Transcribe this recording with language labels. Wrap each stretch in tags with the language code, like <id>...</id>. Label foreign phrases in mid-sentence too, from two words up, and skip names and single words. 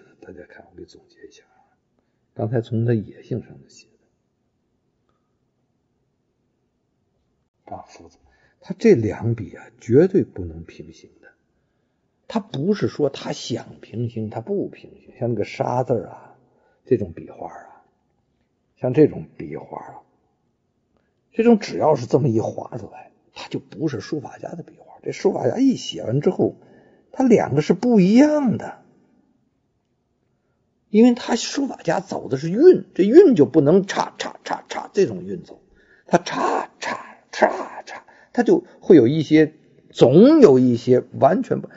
<zh>大家看，我給總結一下，剛才從它野性上的寫的啊，父字，它這兩筆啊絕對不能平行的。它不是說它想平行，它不平行。像那個沙字啊，這種筆畫啊，像這種筆畫啊，這種只要是這麼一劃出來，它就不是書法家的筆畫。這書法家一寫完之後，它兩個是不一樣的。因為他書法家走的是韻，這韻就不能叉叉叉叉這種韻走，他叉叉叉叉，他就會有一些，總有一些完全不。</zh>